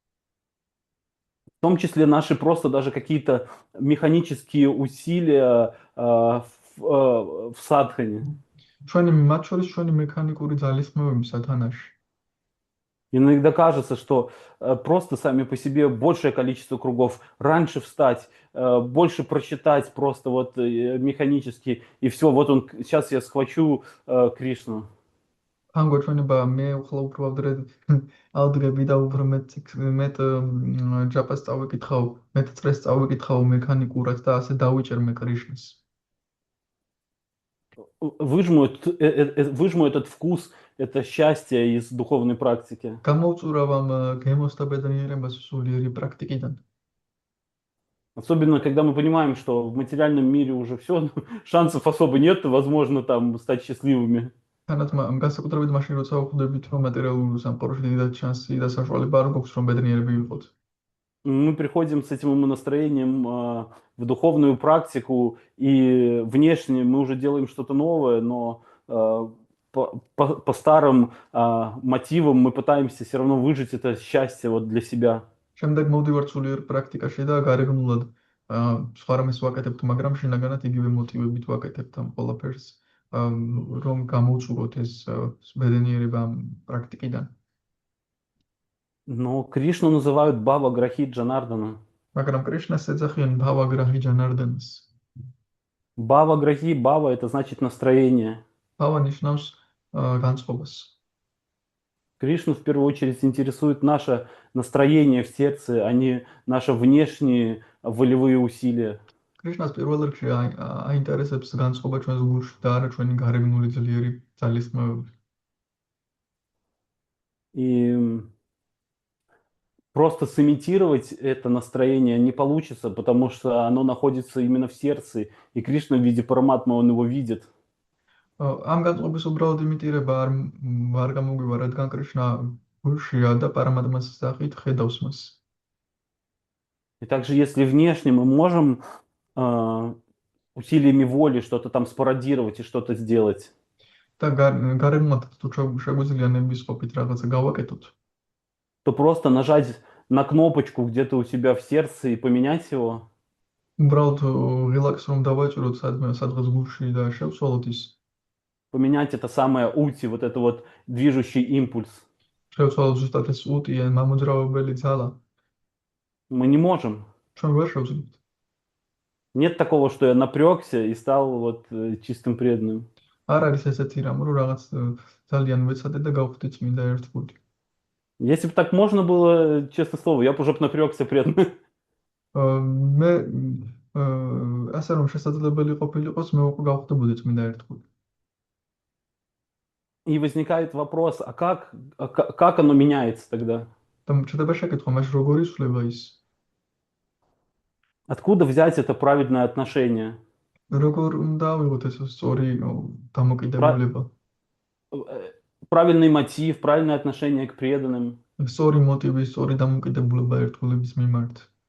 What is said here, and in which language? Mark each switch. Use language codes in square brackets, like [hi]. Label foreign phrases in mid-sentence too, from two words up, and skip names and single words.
[ru] В том числе наши просто даже какие-то механические усилия в садхане. [ka] მათ შორის ჩვენი მექანიკური ძალისხმევები სათანაში. [ru] Иногда кажется, что просто сами по себе большее количество кругов, раньше встать, больше прочитать просто вот механически, и все, вот он, сейчас я схвачу Кришну. [ka] თან გვეჩვენება მე ახლა უფრო ავდგები და უფრო მეტ ჯაპას წავიკითხავ, მეტ წრეს წავიკითხავ მექანიკურად და ასე დავიჭერ მე კრიშნას. [ru] Выжму этот вкус, это счастье из духовной практики. [ka] გამოვწურავ ამ გემოს და ბედნიერებას სულიერი პრაქტიკიდან. [ru] Особенно, когда мы понимаем, что в материальном мире уже все, шансов особо нет, возможно, там стать счастливыми. [ka] თანაც განსაკუთრებით მაშინ როცა ვხვდებით რომ მატერიალურ სამყაროში დიდად შანსი და საშუალება არ გვაქვს რომ ბედნიერები ვიყოთ. [ru] Мы приходим с этим настроением в духовную практику, и внешне мы уже делаем что-то новое, но по старым мотивам мы пытаемся все равно выжить это счастье вот для себя. [ka] შემდეგ მოვდივართ სულიერ პრაქტიკაში და გარეგნულად სხვა რამეს ვაკეთებთ, მაგრამ შინაგანად იგივე მოტივებით ვაკეთებთ ამ ყველაფერს, რომ გამოვწუროთ ეს ბედნიერება ამ პრაქტიკიდან. [ru] Но Кришну называют Бава Грахи Джанардана. [ka] მაგრამ კრიშნას ეძახიან ბავაგრაჰი ჯანარდანს. [ru] Бава Грахи, Бава это значит настроение. [ka] ბავა ნიშნავს განწყობას. [ru] Кришну в первую очередь интересует наше настроение в сердце, а не наши внешние волевые усилия. [ka] კრიშნას პირველ რიგში აინტერესებს განწყობა ჩვენს გულში და არა ჩვენი გარეგნული ძლიერი ძალისხმევები. [ru] И просто сымитировать это настроение не получится, потому что оно находится именно в сердце, и Кришна в виде параматмы, он его видит. [ka] ამ განწყობის უბრალოდ იმიტირება არ გამოგვივა, რადგან კრიშნა გულშია და პარამატმას სახით ხედავს მას. [ru] И также если внешне мы можем усилиями воли что-то там спародировать и что-то сделать, [ka] და გარეგნულად თუ შეგვიძლია ნების ყოფით რაღაცა გავაკეთოთ, [ru] то просто нажать на кнопочку где-то у себя в сердце и поменять его, [ka] უბრალოდ რელაქს რომ დავაჭიროთ სადღაც გულში და შევცვალოთ ის, [ru] поменять это самое ути, вот это вот движущий импульс. [ka] შევცვალოთ ზუსტად ეს უტი, მამოძრავებელი ძალა. [ru] Мы не можем. [ka] ჩვენ ვერ შევძლებთ. [ru] Нет такого, что я напрягся и стал вот чистым преданным. [ka] არ არის ესეთი რამ, რომ რაღაც ძალიან ვეცადე და გავხდი წმინდა ერთგული. [ru] Если бы так можно было, честное слово, я бы уже напрягся преданным. [ka] მე ასე რომ შესაძლებელი ყოფილიყოს, მე უკვე გავხდებოდი წმინდა ერთგული. [ru] И возникает вопрос, а как оно меняется тогда? [ka] და ჩდება შეკითხვა, მაშინ როგორ იცვლება ის? [ru] Откуда взять это правильное отношение? [ka] როგორ უნდა ავიღოთ ეს სწორი დამოკიდებულება? [ru] Правильный мотив, правильное отношение к преданным. [ka] სწორი მოტივი, სწორი დამოკიდებულება ერთგულების მიმართ.